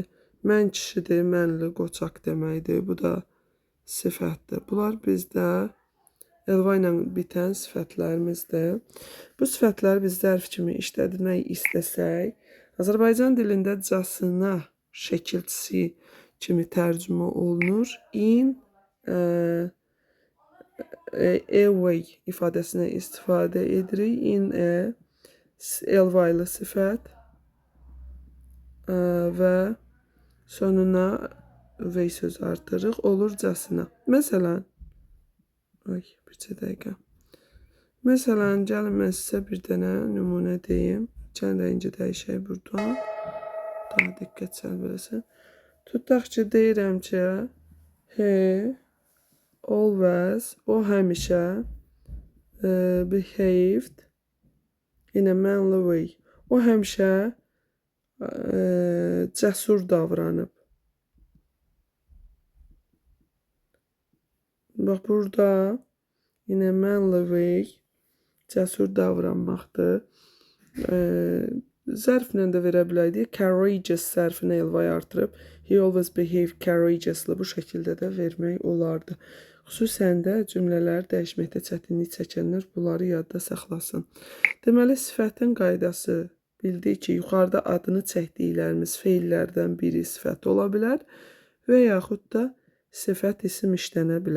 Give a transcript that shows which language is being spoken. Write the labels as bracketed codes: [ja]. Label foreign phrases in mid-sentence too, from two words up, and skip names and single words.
[az] Mən kişidir, mənli, qoçaq deməkdir, bu da sifətdir. Bunlar bizdə elva ilə bitən sifətlərimizdir. Bu sifətləri biz zərf kimi işlətmək istəsək, Azərbaycan dilində casına şəkilçisi kimi tərcümə olunur. [en] In a way [az] ifadəsini istifadə edirik. [en] In a [az] elvaylı sifət və sonuna way söz artırıq. Olurcasına. Məsələn, bircə dəqiqə. Məsələn, gəlin mən sizə bir dənə nümunə deyim. Gəlin rəngi dəyişək buradan. Daha diqqət cəlb eləsin. Tutaq ki, deyirəm ki, [en] he always, [az] o həmişə [en] behaved in a manly way. [az] O həmişə cəsur davranıb. Bax, burada [en] in a manly way [az] cəsur davranmaqdır. Zərflə də verə bilərdik. Courageous zərfini elvaya artırıb. [en] He always behaved courageously. [az] Bu şəkildə də vermək olardı. Xüsusən də cümlələri dəyişməkdə çətinlik çəkənlər bunları yadda saxlasın. Deməli, sifətin qaydası bildik ki, yuxarıda adını çəkdiklərimiz feillərdən biri sifət ola bilər və yaxud da sifət isim işlənə bilər.